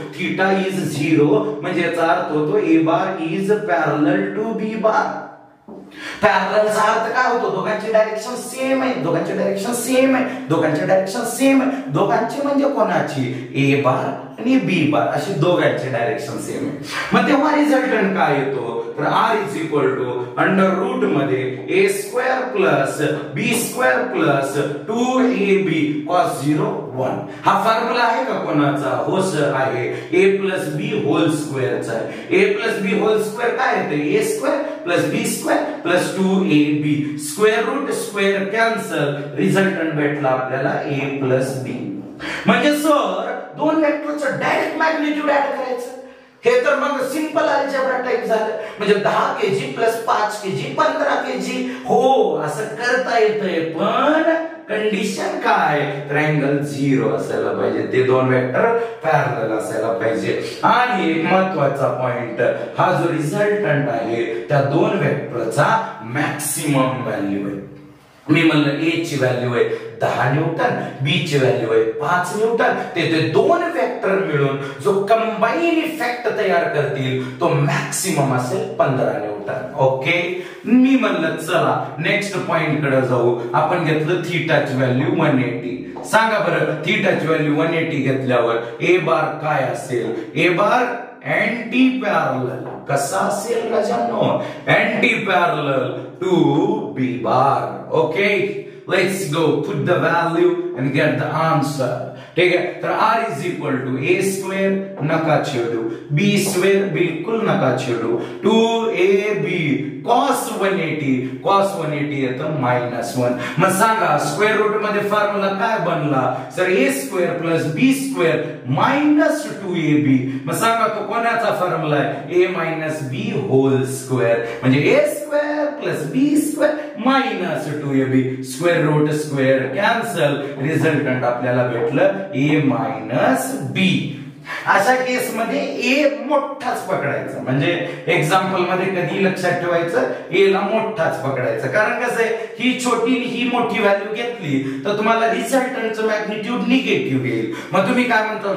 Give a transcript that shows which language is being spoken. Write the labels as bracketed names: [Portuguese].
[Marathi] Theta is 0 म्हणजे याचा अर्थ होतो ए bar is parallel to B bar. पॅरललचा अर्थ काय होतो? दोघांची डायरेक्शन सेम आहे, दोघांची डायरेक्शन सेम आहे, दोघांची डायरेक्शन सेम आहे. दोघांची म्हणजे कोणाची? ए बार आणि बी बार, अशी दोघांची डायरेक्शन सेम आहे. मग तेव्हा रिझल्टंट काय येतो? तर R is equal to under route मध्ये ए स्क्वेअर प्लस बी स्क्वेअर प्लस 2ab cos 0 1. हा फॉर्म्युला आहे का कोणाचा? हो सर आहे, ए प्लस बी होल स्क्वेअरचा आहे. ए प्लस बी होल स्क्वेअर काय येते? ए स्क्वेअर प्लस बी square plus 2ab. Square route square cancel, resultant भेटला आपल्याला ए प्लस बी. म्हणजे सर दोन वेक्टरचं डायरेक्ट मॅग्निट्यूड ऍड करायचं. हे तर मग सिंपल अल्जेब्रा टाइप झालं. म्हणजे 10 kg प्लस 5 kg 15 kg. हो, असं करता येतंय, पण कंडिशन काय? ट्रायंगल 0 असायला पाहिजे, ते दोन वेक्टर पॅरलल असायला पाहिजे. आणि एक महत्त्वाचा पॉइंट, हा जो रिझल्टंट आहे त्या दोन वेक्टरचा मॅक्सिमम व्हॅल्यू आहे. मी म्हणलं ए ची व्हॅल्यू आहे 10 न्यूटन, बी ची व्हॅल्यू आहे 5 न्यूटन. ते दोन वेक्टर मिळून जो कंबाईन इफेक्ट तयार करतील तो मॅक्सिमम असेल 15 न्यूटन. ओके, मी म्हणलं चला नेक्स्ट पॉइंट कडे जाऊ. आपण घेतलं थीटाची व्हॅल्यू 180. सांगा बरं, थीटाची व्हॅल्यू 180 घेतल्यावर ए बार काय असेल? ए बार अँटी पॅरलल कसा असेल राजांनो? Anti parallel to B bar. [English] Okay, let's go put the value and get the answer. [Hindi] ठीक है, [Marathi] तर r is equal to A square नका छेडू, बी स्क्वेअर बिल्कुल नका छेडू, 2ab cos 180. cos 180 येतं -1. मग सांगा स्क्वेअर रूट मध्ये फॉर्म्युला काय बनला? सर ए स्क्वेअर प्लस बी स्क्वेअर मायनस 2ab. मग सांगा तो कोणाचा फॉर्म्युला आहे? ए मायनस बी होल स्क्वेअर. म्हणजे ए स्क्वेअर प्लस बी square minus 2ab. Square route square cancel, resultant आपल्याला भेटलं ए मायनस बी. अशा केस मध्ये ए मोठाच पकडायचा. म्हणजे एक्झाम्पल मध्ये कधी लक्षात ठेवायचं, ए ला मोठाच पकडायचं. कारण कसं आहे, ही छोटी ही मोठी व्हॅल्यू घेतली तर तुम्हाला रिझल्टंटचं मॅग्निट्यूड निगेटिव्ह येईल. मग तुम्ही काय म्हणता?